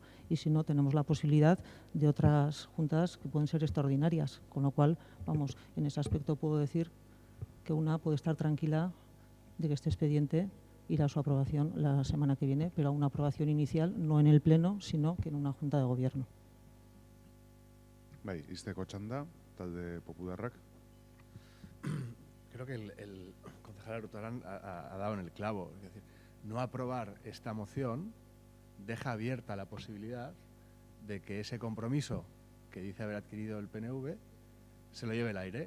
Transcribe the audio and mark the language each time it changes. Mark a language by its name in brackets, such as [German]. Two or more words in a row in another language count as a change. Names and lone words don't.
[Spanish] Y si no, tenemos la posibilidad de otras juntas que pueden ser extraordinarias. Con lo cual, vamos, en ese aspecto puedo decir que una puede estar tranquila de que este expediente irá a su aprobación la semana que viene, pero a una aprobación inicial, no en el Pleno, sino que en una Junta de Gobierno. [Basque] Bai, izteko txanda, talde popularrak. [Spanish] Creo que el concejal Arutarán ha dado en el clavo. Es decir, no aprobar esta moción deja abierta la posibilidad de que ese compromiso que dice haber adquirido el PNV se lo lleve el aire.